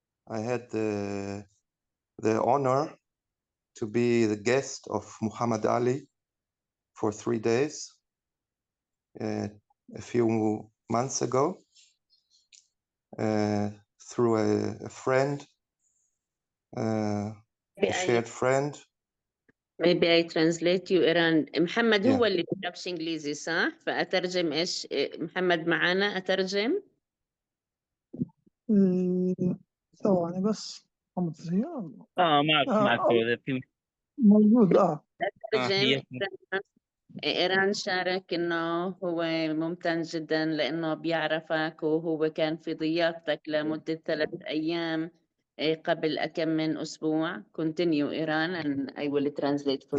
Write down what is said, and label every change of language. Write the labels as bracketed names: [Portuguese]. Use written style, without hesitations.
[English] I had the honor to be the guest of Muhammad Ali for 3 days a few months ago. through a friend, a shared friend. Maybe I translate you إيران. [Arabic] محمد هو [English] Yeah. [Arabic] اللي بيعرفش إنجليزي صح؟ فأترجم إيش محمد معانا أترجم؟ ثواني بس محمد زياد معك في موجود أترجم. هي إيران شارك إنه هو ممتن جدا لأنه بيعرفك وهو كان في ضيافتك لمدة 3 أيام قبل أكم من أسبوع. [English] Continue إيران and I will translate for